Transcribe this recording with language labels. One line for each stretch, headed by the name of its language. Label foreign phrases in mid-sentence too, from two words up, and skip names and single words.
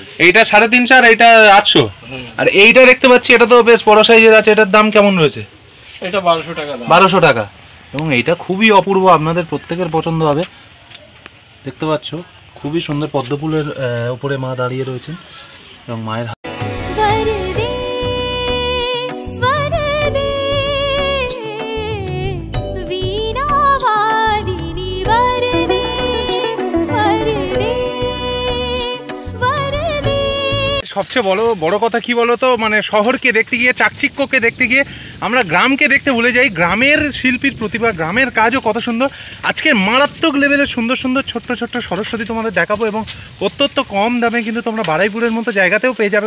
Bangla: এইটা 350 আর এইটা 800। আর এইটা দেখতে পাচ্ছি এটা তো বেশ বড় সাইজের আছে, এটার দাম কেমন রয়েছে? এটা 1200 টাকা দাম। 1200 টাকা। এবং এইটা খুবই অপূর্ব, আপনাদের প্রত্যেকের পছন্দ হবে। দেখতে পাচ্ছ খুবই সুন্দর পদ্মফুলের উপরে মা দাঁড়িয়ে রয়েছেন এবং মায়ের
Sanskrit: वरदे वरदे वीणावादिनी, वरदे वरदे वरदे।
Bangla: সবচেয়ে বড় কথা কি বলো তো, মানে শহরকে দেখতে গিয়ে, চাকচিক্যকে দেখতে গিয়ে আমরা গ্রামকে দেখতে ভুলে যাই। গ্রামের শিল্পীর প্রতিভা, গ্রামের কাজও কত সুন্দর। আজকের মারাত্মক লেভেলের সুন্দর সুন্দর ছোট্ট ছোট্ট সরস্বতী তোমাদের দেখাবো, এবং অত্যন্ত কম দামে কিন্তু তোমরা বারাইপুরের মতো জায়গাতেও পেয়ে যাবে।